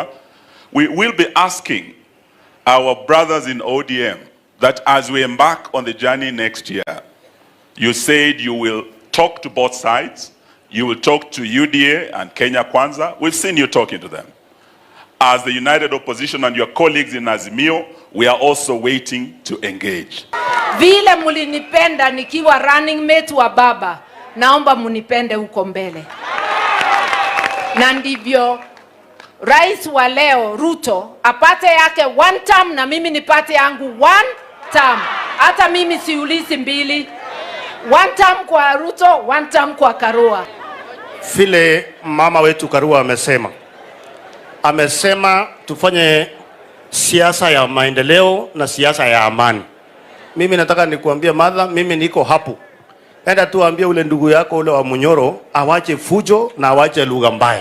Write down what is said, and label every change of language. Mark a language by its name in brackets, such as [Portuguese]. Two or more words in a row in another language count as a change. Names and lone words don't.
[English] We will be asking our brothers in ODM that as we embark on the journey next year, you said you will talk to both sides, you will talk to UDA and Kenya Kwanza. We've seen you talking to them. As the united opposition and your colleagues in Azimio, we are also waiting to engage. [Swahili] Vile mulinipenda nikiwa [English] running mate [Swahili] wa Baba, naomba munipende huko mbele. Na ndivyo rais wa leo Ruto apate yake [English] one term [Swahili] na mimi nipate yangu [English] one term. [Swahili] Hata mimi siulizi mbili. [English] One term [Swahili] kwa Ruto, [English] one term [Swahili] kwa Karua. Vile mama wetu Karua amesema tufanye siasa ya maendeleo na siasa ya amani. Mimi nataka nikuambia Martha, mimi niko hapo. Enda tuambie ule ndugu yako ule wa Munyoro awache fujo na awache lugha mbaya.